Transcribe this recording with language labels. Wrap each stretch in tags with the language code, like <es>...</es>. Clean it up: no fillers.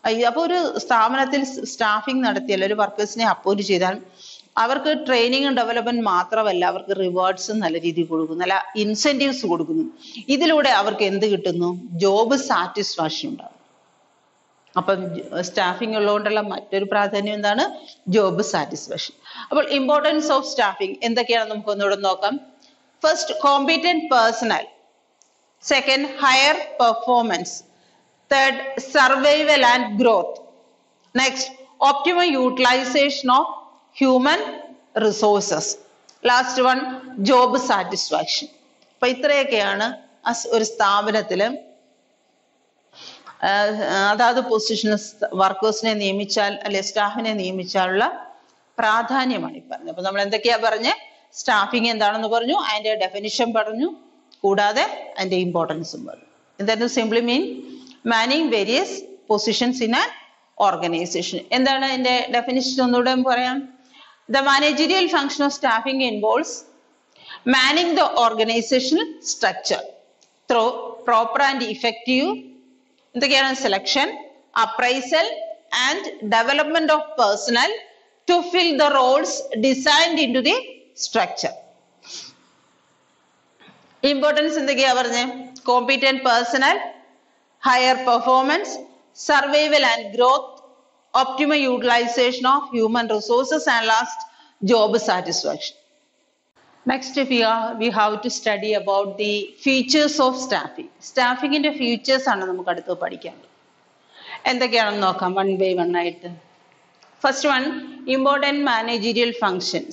<ml>അപ്പോൾ ഒരു സ്ഥാപനത്തിൽ സ്റ്റാഫിംഗ് നടത്തിയാൽ ഒരു വർക്കേഴ്സിനെ അപ്പോയിന്റ് ചെയ്താൽ അവർക്ക് ട്രെയിനിങ്ങും ഡെവലപ്മെന്റ് മാത്രമല്ല, അവർക്ക് റിവാർഡ്സും നല്ല രീതിയിൽ കൊടുക്കുന്നു, നല്ല ഇൻസെന്റീവ്സ് കൊടുക്കുന്നു. ഇതിലൂടെ അവർക്ക് എന്ത് കിട്ടുന്നു? ജോബ് സാറ്റിസ്ഫാക്ഷൻ ഉണ്ടാകും. അപ്പം സ്റ്റാഫിംഗ് ഉള്ളതുകൊണ്ടുള്ള മറ്റൊരു പ്രാധാന്യം എന്താണ്? Job satisfaction. അപ്പോൾ</ml> <en>importance of staffing</en> <ml>എന്തൊക്കെയാണ് നമുക്ക് ഒന്നുകൂടെ നോക്കാം.</ml> <en>First competent personnel, second higher performance, third survival and growth, next optimum utilization of human resources, last one job satisfaction.</en> <ml>അപ്പൊ ഇത്രയൊക്കെയാണ് ഒരു സ്ഥാപനത്തില് അതാത് പൊസിഷന് വർക്കേഴ്സിനെ നിയമിച്ചാൽ അല്ലെ സ്റ്റാഫിനെ നിയമിച്ചാലുള്ള പ്രാധാന്യമാണ് ഈ പറഞ്ഞത്. അപ്പൊ നമ്മൾ എന്തൊക്കെയാ പറഞ്ഞ്? സ്റ്റാഫിംഗ് എന്താണെന്ന് പറഞ്ഞു, അതിന്റെ ഡെഫിനിഷൻ പറഞ്ഞു, കൂടാതെ അതിന്റെ ഇമ്പോർട്ടൻസും പറഞ്ഞു. എന്തായിരുന്നു?</ml> <en>Simply mean manning various positions in an organization.</en> <ml>എന്താണ് അതിന്റെ ഡെഫിനിഷൻ ഒന്നുകൂടെ പറയാം.</ml> <en>The managerial function of staffing involves manning the organizational structure through proper and effective</en> <ml>എന്തൊക്കെയാണ്?</ml> <en>selection, appraisal and development of personnel to fill the roles designed into the structure.</en> <ml>Importance എന്തൊക്കെയാ പറഞ്ഞേ?</ml> <en>competent personnel, higher performance, survival and growth, optimum utilization of human resources, and last job satisfaction. Next we have to study about the features of staffing.</en> <ml>Staffing ന്റെ features ആണ് നമുക്ക് അടുത്ത് പഠിക്കാൻ. എന്തൊക്കെയാണെന്ന് നോക്കാം</ml> <en>one by one</en> <ml>ആയിട്ട്.</ml> <en>First one, important managerial function.</en>